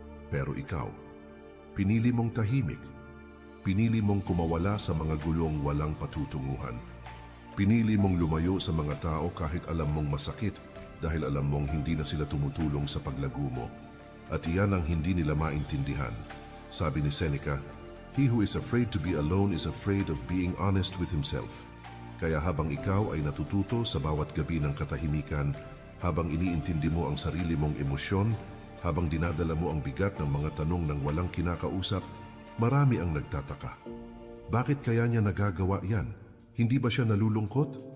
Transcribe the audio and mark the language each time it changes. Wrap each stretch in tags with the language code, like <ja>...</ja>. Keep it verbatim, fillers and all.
<tl>Pero ikaw, pinili mong tahimik. Pinili mong kumawala sa mga gulong walang patutunguhan. Pinili mong lumayo sa mga tao kahit alam mong masakit, dahil alam mong hindi na sila tumutulong sa paglago mo. At iyan ang hindi nila maintindihan. Sabi ni Seneca,</tl> <en>"He who is afraid to be alone is afraid of being honest with himself."</en> <tl>Kaya habang ikaw ay natututo sa bawat gabi ng katahimikan, habang iniintindi mo ang sarili mong emosyon, habang dinadala mo ang bigat ng mga tanong ng walang kinakausap, marami ang nagtataka. Bakit kaya niya nagagawa yan? Hindi ba siya nalulungkot?</tl>